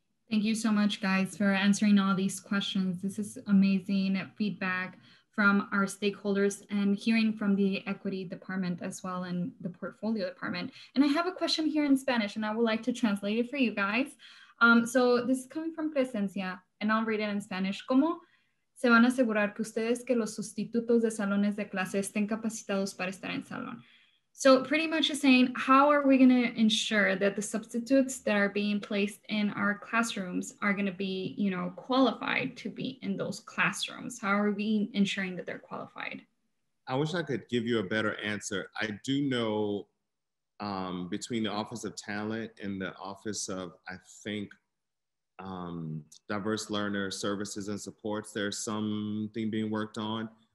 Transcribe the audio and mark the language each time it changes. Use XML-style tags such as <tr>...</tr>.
<en>Thank you so much, guys, for answering all these questions. This is amazing feedback from our stakeholders and hearing from the equity department as well, and the portfolio department. And I have a question here in Spanish, and I would like to translate it for you guys. So this is coming from Presencia, and I'll read it in Spanish.</en> <es>¿Cómo se van a asegurar que ustedes, que los sustitutos de salones de clase estén capacitados para estar en salón?</es> <en>So pretty much is saying, how are we going to ensure that the substitutes that are being placed in our classrooms are going to be, you know, qualified to be in those classrooms? How are we ensuring that they're qualified? I wish I could give you a better answer. I do know between the Office of Talent and the Office of, I think, Diverse Learner Services and Supports, there's something being worked on.</en>